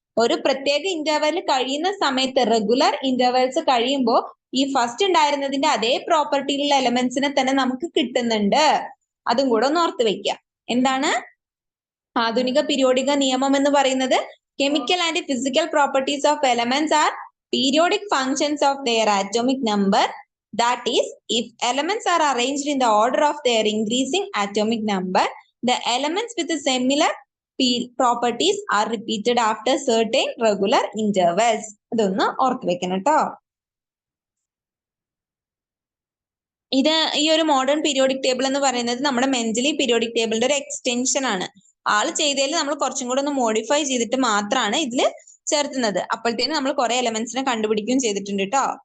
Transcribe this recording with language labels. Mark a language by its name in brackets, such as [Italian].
[Malayalam] ഒരു പ്രത്യേക ഇന്റർവെൽ കഴിയുന്ന സമയത്ത്, റെഗുലർ ഇന്റർവെൽസ് കഴിയുമ്പോൾ ഈ ഫസ്റ്റ് ഉണ്ടായിരുന്നതിന്റെ അതേ പ്രോപ്പർട്ടിയിലുള്ള എലമെന്റ്സിനെ തന്നെ നമുക്ക് കിട്ടുന്നുണ്ട്. അതും കൂടെ ഒന്ന് ഓർത്ത് വെക്കുക. എന്താണ് ആധുനിക പീരിയോഡിക നിയമം എന്ന് പറയുന്നത്? [English] Chemical and physical properties of elements are periodic functions of their atomic number. That is, if elements are arranged in the order of their increasing atomic number, the elements with similar properties are repeated after certain regular intervals. [Malayalam] ഇതൊന്ന് ഓർത്ത് വെക്കണം കേട്ടോ. ഇത് ഈ ഒരു modern periodic table എന്ന് പറയുന്നത് നമ്മുടെ മെൻഡലീവ് പീരിയോഡിക് ടേബിളിന്റെ ഒരു എക്സ്റ്റൻഷൻ ആണ്. ആള് ചെയ്തതിൽ നമ്മൾ കുറച്ചും കൂടെ ഒന്ന് മോഡിഫൈ ചെയ്തിട്ട് മാത്രമാണ് ഇതിൽ ചേർത്തുന്നത്. അപ്പോഴത്തേനും നമ്മൾ കുറെ എലമെന്റ്സിനെ കണ്ടുപിടിക്കുകയും ചെയ്തിട്ടുണ്ട് കേട്ടോ.